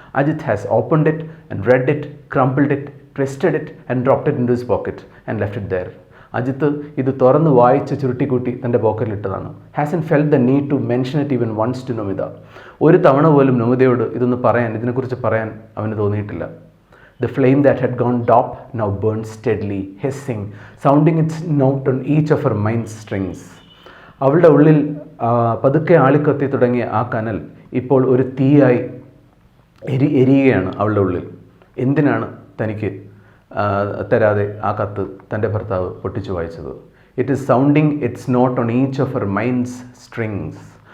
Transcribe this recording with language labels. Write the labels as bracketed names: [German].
[English] Ajit has opened it and read it, crumpled it, twisted it and dropped it into his pocket and left it there. [Malayalam] Ajith ഇത് തുറന്ന് വായിച്ച് ചുരുട്ടിക്കൂട്ടി തൻ്റെ പോക്കറ്റിലിട്ടതാണ്. [English] Hasn't felt the need to mention it even once to Namita. [Malayalam] ഒരു തവണ പോലും നമിതയോട് ഇതിനെക്കുറിച്ച് പറയാൻ അവന് തോന്നിയിട്ടില്ല. [English] The flame that had gone dark now burned steadily, hissing, sounding its note on each of her mind's strings. [Malayalam] അവളുടെ ഉള്ളിൽ പതുക്കെ ആളിക്കത്തി തുടങ്ങിയ ആ കനൽ ഇപ്പോൾ ഒരു തീയായി എരിയുകയാണ് അവളുടെ ഉള്ളിൽ. എന്തിനാണ് തനിക്ക് തരാതെ ആ കത്ത് തൻ്റെ ഭർത്താവ് പൊട്ടിച്ചു വായിച്ചത്? [English] It is sounding it's not on each of her mind's strings.